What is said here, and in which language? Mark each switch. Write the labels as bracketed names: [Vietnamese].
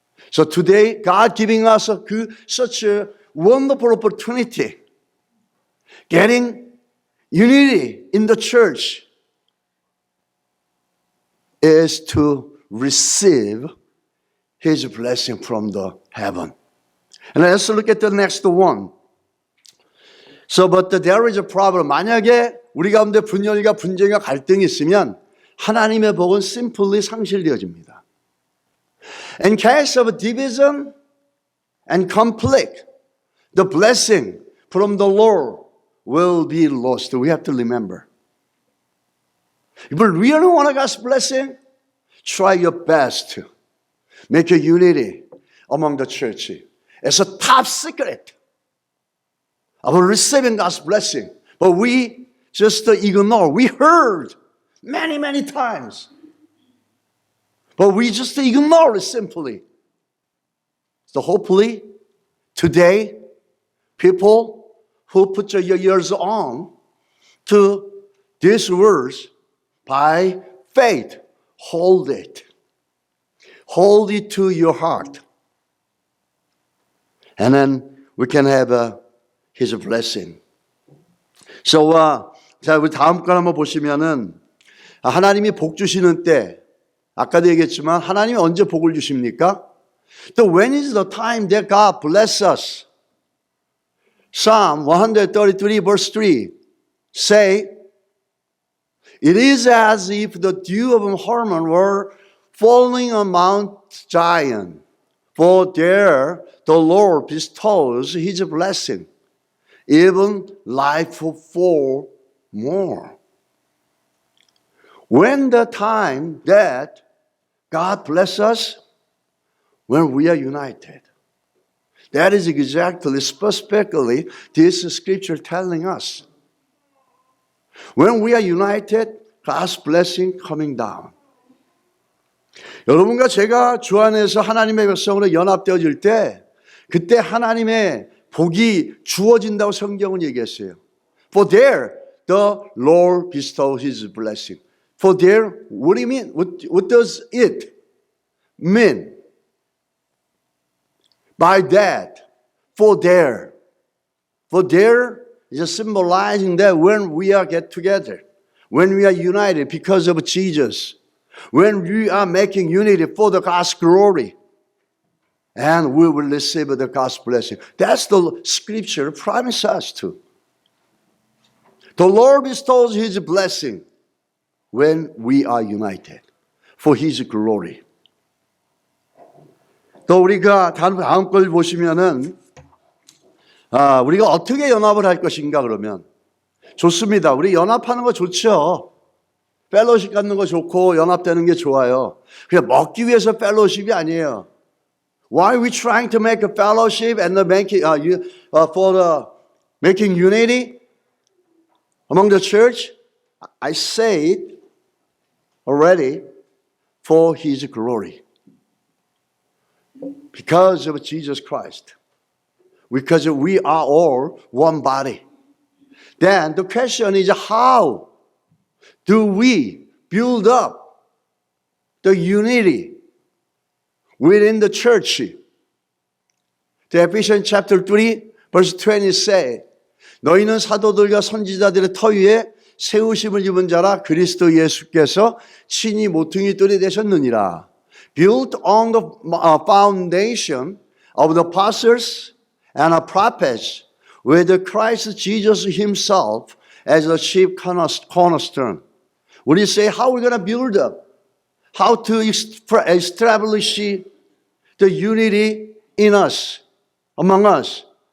[English] So today, God giving us such a wonderful opportunity, getting unity in the church, is to receive His blessing from the heaven. And let's look at the next one. So, but there is a problem. [Korean] 만약에 우리 가운데 분열과 분쟁과 갈등이 있으면 하나님의 복은 simply 상실되어집니다. [English] In case of division and conflict, the blessing from the Lord will be lost. We have to remember. If you really want God's blessing, try your best to make a unity among the church. It's a top secret of receiving God's blessing. But we just ignore. We heard many, many times. But we just ignore it simply. So hopefully, today, people who put your ears on to these words, by faith, hold it. Hold it to your heart. And then we can have His blessing. [Korean] So, 자, 우리 다음 걸 한번 보시면은, 하나님이 복 주시는 때, 아까도 얘기했지만, 하나님이 언제 복을 주십니까? [English] So when is the time that God bless us? Psalm 133 verse 3 say, it is as if the dew of Hermon were falling on Mount Zion, for there the Lord bestows His blessing, even life for more. When the time that God bless us, when we are united. That is exactly, specifically, this scripture telling us. When we are united, God's blessing coming down. [Korean] 여러분과 제가 주 안에서 하나님의 백성으로 연합되어질 때 그때 하나님의 복이 주어진다고 성경은 얘기했어요. [English] For there the Lord bestows His blessing. For there, what do you mean? What does it mean? By that, for there is symbolizing that when we are get together, when we are united because of Jesus, when we are making unity for the God's glory, and we will receive the God's blessing. That's the scripture promises us to. The Lord bestows His blessing when we are united for His glory. [Korean] 또 우리가 다음 걸 보시면은 우리가 어떻게 연합을 할 것인가 그러면 좋습니다. 우리 연합하는 거 좋죠. 펠로십 갖는 거 좋고 연합되는 게 좋아요. 그냥 먹기 위해서 펠로십이 아니에요. [English] Why are we trying to make a fellowship and making unity among the church? I say it already for His glory. Because of Jesus Christ. Because we are all one body. Then the question is, how do we build up the unity within the church? The Ephesians chapter 3 verse 20 say, [Korean] 너희는 사도들과 선지자들의 터 위에 세우심을 입은 자라 그리스도 예수께서 친히 모퉁이 돌이 되셨느니라. [English] Built on the foundation of the apostles and the prophets, with Christ Jesus Himself as the chief cornerstone. What do you say? How are we going to build up? How to establish the unity in us, among us?